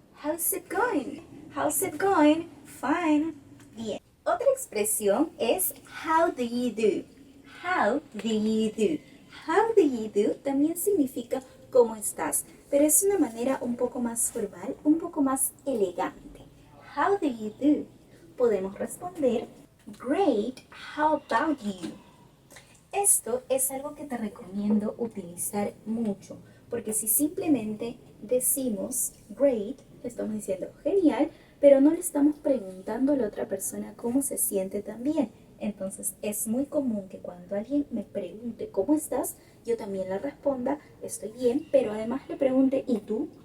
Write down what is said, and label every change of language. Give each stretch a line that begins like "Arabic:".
English: How's it going? How's it going? Fine.
Spanish: Bien. Otra expresión es,
English: how do you do? How do you do? How do you do
Spanish: también significa cómo estás, pero es una manera un poco más formal, un poco más elegante. How do you do? Podemos responder, great, how about you? Esto es algo que te recomiendo utilizar mucho, porque si simplemente decimos great, le estamos diciendo genial, pero no le estamos preguntando a la otra persona cómo se siente también. Entonces es muy común que cuando alguien me pregunte cómo estás, yo también le responda estoy bien, pero además le pregunte ¿y tú?